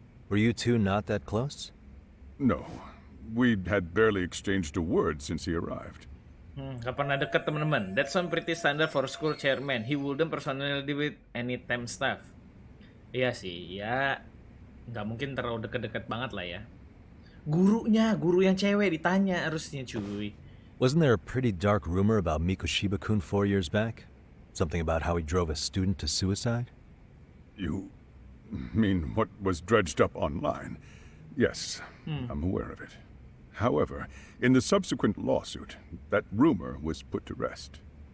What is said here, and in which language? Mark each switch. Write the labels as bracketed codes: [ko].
[en] Were you two not that close? No. We had barely exchanged a word since he arrived. [id] Gak pernah deket teman-teman. [en] That's some pretty standard for school chairman. He wouldn't personally deal with any temp staff. [id] Iya sih, ya nggak mungkin terlalu deket-deket banget lah ya. Guru yang cewek ditanya harusnya cuy. [en] Wasn't there a pretty dark rumor about Mikoshiba-kun 4 years back? Something about how he drove a student to suicide? You mean what was dredged up online? Yes, I'm aware of it. However, in the subsequent lawsuit, that rumor was put to rest.